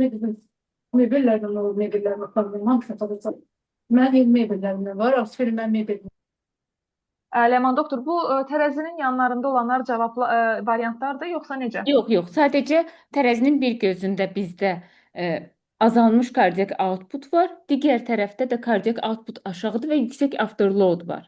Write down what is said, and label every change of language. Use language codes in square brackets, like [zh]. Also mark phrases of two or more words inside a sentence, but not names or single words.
[tr] Ne dedim? Mebellerden olur, mebellerden kalmıyor. Hangi satılırsa. Ben de mebellerden var. Aferin ben mebellerden. [az] Ləman doktor, bu tərəzinin yanlarında olanlar cavablı variantlardır, yoxsa necə? Yox, yox. Sadəcə tərəzinin bir gözündə bizdə azalmış [en] kardiak output [az] var, digər tərəfdə də [en] kardiak output [az] aşağıdır və yüksək afterload var.